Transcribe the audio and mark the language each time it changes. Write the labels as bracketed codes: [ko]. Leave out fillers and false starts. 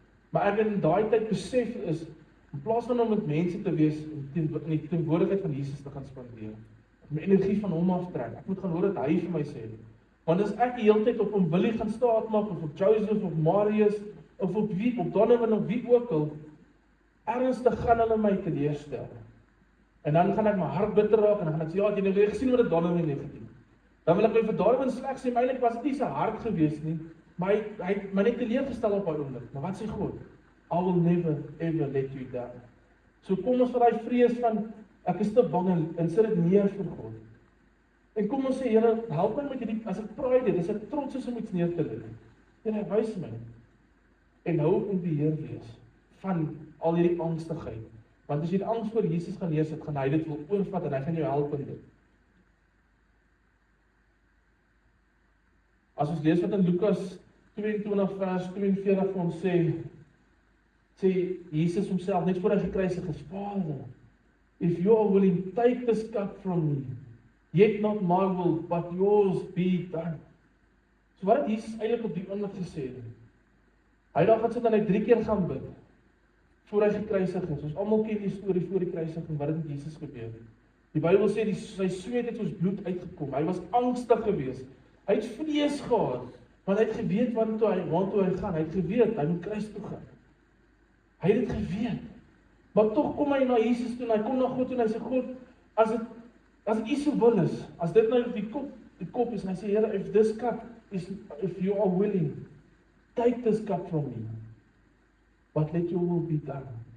[af] Maar ek in daai tyd besef is, in plaas van om met mense te wees, in die teenwoordigheid van Jesus te gaan spandeer, my energie van hom aftrek, ek moet gaan hoor dat hy vir my sê, want as ek die hele tyd op hom Willie gaan staatmaak, of op Joseph, of Marius, of op wie, op Donovan, of wie ook al, ernstig gaan hulle my teleerstel. En dan gaan ek my hart bitter raak, en dan gaan ek sê, ja, jy het gesien wat dit Donovan het gedoen. Dan wil ek my vir Donovan sleg sê, maar eintlik was dit nie sy hart gewees nie, maar hy het my net teleurgestel op daai oomblik. Maar wat sê God? [en] I will never ever let you down. [af] So kom ons vir daai vrees van, ek is te bang en sit dit neer vir God. En kom ons sê, Here, help my met hierdie, as ek praai dit, as ek trots is om iets neer te lê. Here, wys my. En hou op in beheer wees van al hierdie angstigheid. Want as jy die angs voor Jesus gaan neersit, gaan hy dit wil oorvat en hy gaan jou help in dit. As ons lees wat in Lukas 22 vers 42 vir ons sê Jesus homself net voor hy gekruisig is, Vader, [en] if you are willing, take this cup from me, yet not my will, but yours be done. [af] So wat het Jesus eintlik op die oomblik gesê? Hy daar gaan sit en hy 3 keer gaan bid, voor hy gekruisig is. Ons almal ken die storie voor die kruisiging, wat het met Jesus gebeur. Die Bybel sê, sy sweet het soos bloed uitgekom, hy was angstig geweest, hy het vrees gehad, want hy het geweet waartoe hy gaan, hy het geweet, hy moet kruis toe gaan. Hy het dit geweet, maar tog kom hy na Jesus toe, en hy kom na God toe, en hy sê, God, as dit U so wil is, as dit nou die kop is, en hy sê, Here, [en] if this cup is, if you are willing, take this cup from me, but let your will be done.